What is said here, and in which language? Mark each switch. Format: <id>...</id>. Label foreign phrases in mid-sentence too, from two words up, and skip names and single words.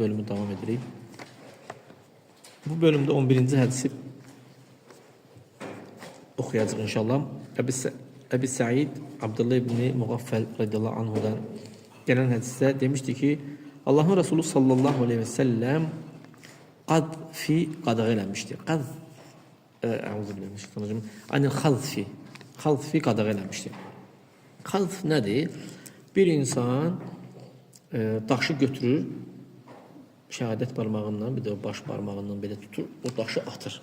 <tr>bölümü devam edirik. Bu bölümde 11. hadisi okuyacağız inşallah. Ebi Sa'id Abdullah ibn Mughaffal</tr> <ar>رضي الله عنه دان</ar> <tr>gelen hadiste demişti ki Allah'ın Resulü</tr> <ar>صلى الله عليه وسلم</ar> <az>qadağa eləmişdi.</az> <ar>أعوذ بالله من الشيطان الرجيم. عن الخذف</ar> <az>qadağa eləmişdi. Half nədir? Bir insan daşı götürür, şəhadət barmağından, bir də baş barmağından belə tutur, o daşı atır.</az>